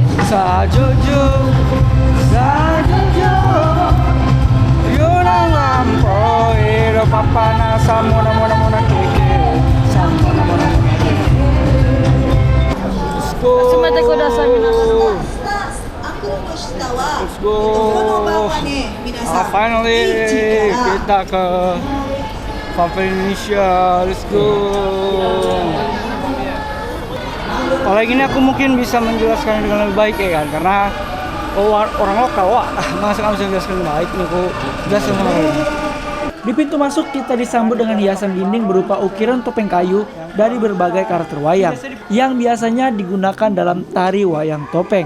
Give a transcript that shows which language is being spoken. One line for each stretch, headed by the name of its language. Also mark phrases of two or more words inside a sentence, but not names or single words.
English: Sajojo, sajojo, yuna ngampo, iro papana samona mona mona keke, samona mona mona keke. Let's go. Let's go.
Indonesian: Finally kita ke Pavilion Indonesia.
English: Let's go.
Indonesian: Kalau gini aku mungkin bisa menjelaskan dengan lebih baik ya kan, karena orang lokal, masa nggak bisa menjelaskan lebih baik nih, aku jelasin sama kalian. Di pintu masuk kita disambut dengan hiasan dinding berupa ukiran topeng kayu dari berbagai karakter wayang yang biasanya digunakan dalam tari wayang topeng.